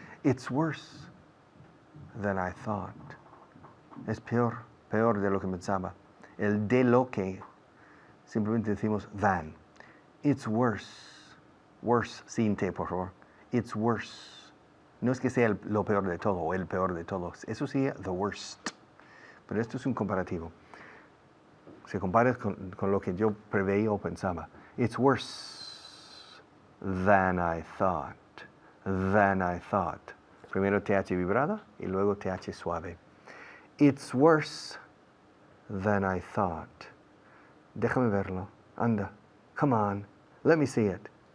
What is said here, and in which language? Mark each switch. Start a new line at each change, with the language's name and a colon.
English: It's worse than I thought.
Spanish: Es peor de lo que pensaba. El de lo que, simplemente decimos than.
English: It's worse.
Spanish: Worse, sin te, por favor.
English: It's worse.
Spanish: No es que sea lo peor de todo o el peor de todos. Eso sí,
English: the worst.
Spanish: Pero esto es un comparativo. Se compara con lo que yo preveía o pensaba.
English: It's worse than I thought. Than I thought.
Spanish: Primero TH vibrada y luego TH suave.
English: It's worse than I thought.
Spanish: Déjame verlo. Anda.
English: Come on. Let me see it.